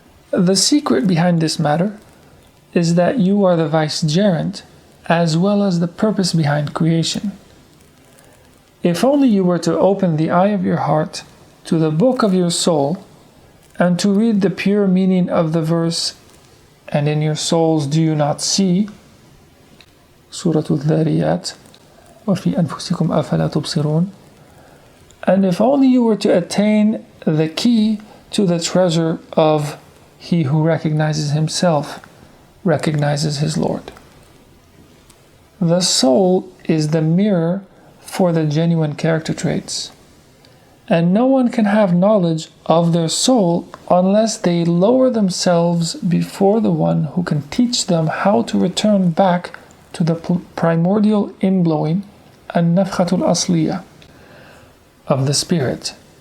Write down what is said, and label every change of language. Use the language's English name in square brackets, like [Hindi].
[English] The secret behind this matter is that you are the vicegerent as well as the purpose behind creation. If only you were to open the eye of your heart to the book of your soul and to read the pure meaning of the verse, and in your souls do you not see? [Arabic] Surah Al-Dhariyat, وَفِي أَنفُسِكُمْ أَفَلَا تُبْصِرُونَ. [English] And if only you were to attain the key to the treasure of he who recognizes himself, recognizes his Lord. The soul is the mirror for the genuine character traits, and no one can have knowledge of their soul unless they lower themselves before the one who can teach them how to return back to the primordial inblowing, [Arabic] an-nafkhatul asliya, [English] of the spirit.